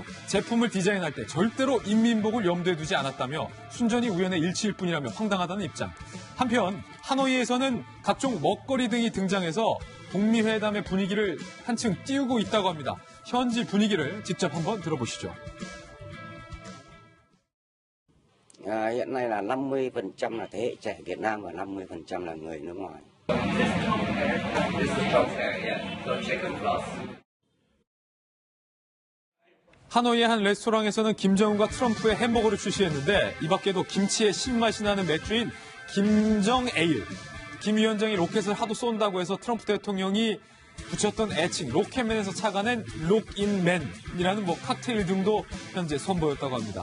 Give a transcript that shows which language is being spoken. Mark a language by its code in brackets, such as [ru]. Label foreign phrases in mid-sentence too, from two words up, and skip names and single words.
[ko] 제품을 디자인할 때 절대로 인민복을 염두에 두지 않았다며 순전히 우연의 일치일 뿐이라며 황당하다는 입장. 한편 하노이에서는 각종 먹거리 등이 등장해서 북미 회담의 분위기를 한층 띄우고 있다고 합니다. 현지 분위기를 직접 한번 들어보시죠. [vi] Hiện nay là 50% là thế hệ trẻ Việt Nam và 50% là người nước ngoài. [ko] 하노이의 한 레스토랑에서는 김정은과 트럼프의 햄버거를 출시했는데 이 밖에도 김치의 신맛이 나는 맥주인 김정에일. 김 위원장이 로켓을 하도 쏜다고 해서 트럼프 대통령이 붙였던 애칭 로켓맨에서 착안한 록인맨이라는 칵테일 등도 현재 선보였다고 합니다.